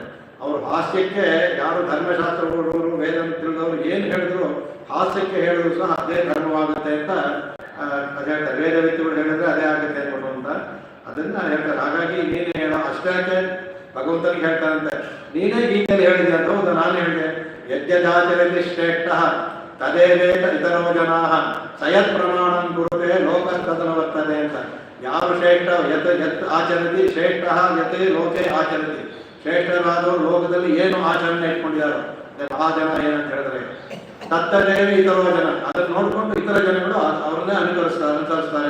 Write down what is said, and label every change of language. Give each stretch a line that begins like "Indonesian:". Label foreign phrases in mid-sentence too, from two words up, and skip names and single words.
Kannada: ಅವರು ಹಾಸ್ಯಕ್ಕೆ ಯಾರು ಧರ್ಮಶಾಸ್ತ್ರ ಹುಡುಗರು ವೇದ ತಿಳಿದವರು ಏನು ಹೇಳಿದ್ರು ಹಾಸ್ಯಕ್ಕೆ ಹೇಳಿದ್ರು ಸಹ ಅದೇ ಧರ್ಮವಾಗುತ್ತೆ ಅಂತ ಅದು ಹೇಳ್ತಾರೆ. ವೇದ ವ್ಯಕ್ತಿಗಳು ಹೇಳಿದ್ರೆ ಅದೇ ಆಗುತ್ತೆ ಅನ್ಕೊಂಡು ಅಂತ ಅದನ್ನ ಹೇಳ್ತಾರೆ. ಹಾಗಾಗಿ ನೀನೇ ಹೇಳೋ ಅಷ್ಟೇ ಭಗವಂತನಿಗೆ ಹೇಳ್ತಾರಂತೆ, ನೀನೇ ಗೀತೆಯಲ್ಲಿ ಹೇಳಿದೆ ಅಂತ. ಹೌದು, ನಾನು ಹೇಳಿದೆ.
Sanskrit: ಯಜ್ಞಾಚರಲ್ಲಿ ಶ್ರೇಷ್ಠ ತದೇವೇತ ಇತರೋ ಜನಾ ಸಯತ್ ಪ್ರಮಾಣಂ ಕುರುತೆ ಲೋಕಸ್ತದನ ವರ್ತದೆ ಅಂತ.
Kannada: ಯಾರು
Sanskrit: ಶ್ರೇಷ್ಠ ಯತ್ ಆಚರತಿ ಶ್ರೇಷ್ಠ ಯತ್ ಲೋಕೆ ಆಚರತಿ,
Kannada: ಶ್ರೇಷ್ಠರಾದವರು ಲೋಕದಲ್ಲಿ ಏನು ಆಚರಣೆ ಇಟ್ಕೊಂಡಿದ್ದಾರೋ ಆ ಜನ ಏನಂತ ಹೇಳಿದ್ರೆ
Sanskrit: ತತ್ತದೇವಿ ಇತರೋ ಜನ,
Kannada: ಅದನ್ನು ನೋಡಿಕೊಂಡು ಇತರ ಜನಗಳು ಅವ್ರನ್ನೇ ಅನುಸರಿಸ್ತಾರೆ.